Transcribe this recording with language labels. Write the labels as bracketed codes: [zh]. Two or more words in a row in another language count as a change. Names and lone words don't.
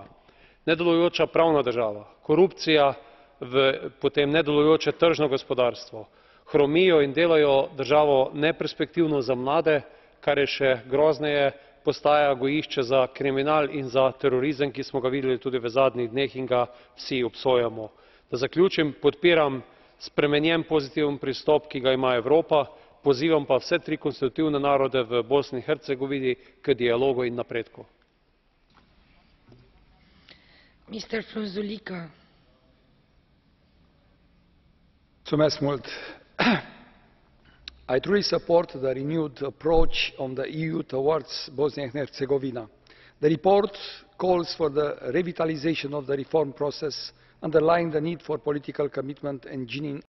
[sl] Nedelujoča pravna država, korupcija, potem nedelujoče tržno gospodarstvo hromijo in delajo državo neperspektivno za mlade, kar je še grozneje, postaja gojišče za kriminal in za terorizem, ki smo ga videli tudi v zadnjih dneh in ga vsi obsojamo. Da zaključim, podpiram spremenjen pozitiven pristop, ki ga ima Evropa, pozivam pa vse tri konstitutivne narode v Bosni in Hercegovini k dialogu in napredku. [en] I truly support the renewed approach of the EU towards Bosnia and Herzegovina. The report calls for the revitalization of the reform process, underlying the need for political commitment and genuine